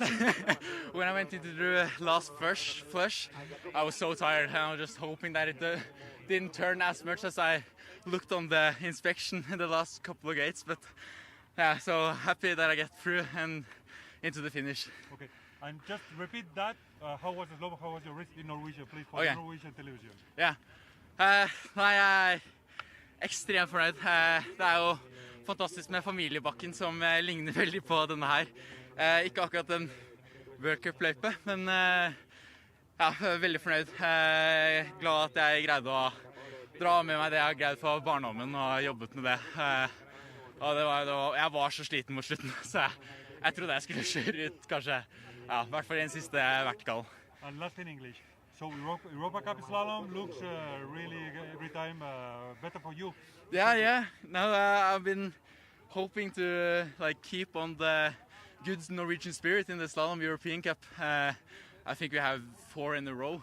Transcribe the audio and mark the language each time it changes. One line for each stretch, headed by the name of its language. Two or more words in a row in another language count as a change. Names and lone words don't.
English: When I went into the last flush, I was so tired, and I was just hoping that it didn't turn as much as I looked on the inspection in the last couple of gates. But yeah, so happy that I get through and into the finish. Okay, and just repeat that. How was the slope? How was your race in Norwegian, please, for Okay. Norwegian television?
Norwegian: Ja. Nei, jeg er ekstremt fornøyd. Det er jo fantastisk med familiebakken som ligner veldig på denne her. Ikke akkurat en World Cup-løype, men ja, veldig fornøyd. Glad at jeg greide å dra med meg det jeg har greid for barndommen og jobbet med det. Og jeg var så sliten mot slutten, så jeg trodde jeg skulle kjøre ut kanskje, ja, i hvert fall den siste vertikal.
English: And last in English. So Europa Cup slalom looks really every time better for you. Yeah. No, I've been hoping to keep on the good Norwegian spirit in the Slalom European Cup. I think we have 4 in a row.